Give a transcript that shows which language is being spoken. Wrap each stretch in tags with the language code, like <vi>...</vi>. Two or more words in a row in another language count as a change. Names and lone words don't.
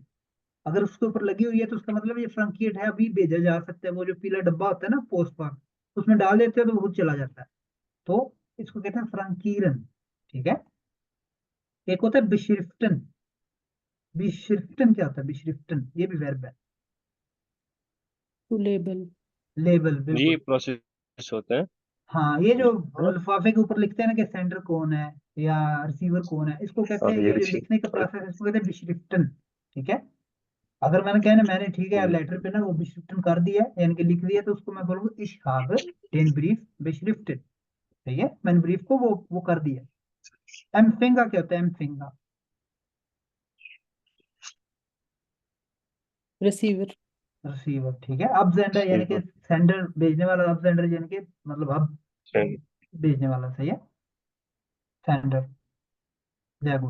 <ur>اگر اس کے اوپر لگی ہوئی ہے تو اس کا مطلب یہ فرنکیٹ ہے، ابھی بھیجا جا سکتا ہے. وہ جو پیلا ڈبا ہوتا ہے نا پوسٹ پر، اس میں ڈال دیتے ہیں تو وہ خود چلا جاتا ہے. تو اس کو کہتے ہیں فرنکیرن، ٹھیک ہے. ایک ہوتا ہے بشرفٹن۔ بشرفٹن کیا ہوتا ہے? بشرفٹن یہ بھی ورب ہے.</ur> <en>to label.</en> <ur>لیبل, یہ بالکل. پروسیس ہوتے ہیں. ہاں، یہ جو ہے نا? لفافے کے اوپر لکھتے ہیں نا کہ سینڈر کون ہے، یا ریسیور کون ہے، اس کو کہتے اور ہیں, یہ یہ جو لکھنے کا پروسیس ہے اس کو کہتے ہیں بشرفٹن. ٹھیک ہے، اگر میں نے کہنا میں نے ٹھیک ہے لیٹر پے نا وہ بشرفٹن کر دیا ہے، یعنی کہ لکھ دیا، تو اس کو میں بولوں گا</ur> <de>ich habe den Brief beschriftet.</de> <ur>ٹھیک ہے، میں نے بریف کو وہ کر دیا. امفینگا کیا ہوتا ہے؟ امفینگا ریسیور. ریسیور. ٹھیک ہے، اب سینڈر یعنی کہ سینڈر بھیجنے والا، اب سینڈر یعنی کہ مطلب اب بھیجنے والا، صحیح ہے، سینڈر، جےگڈ.</ur>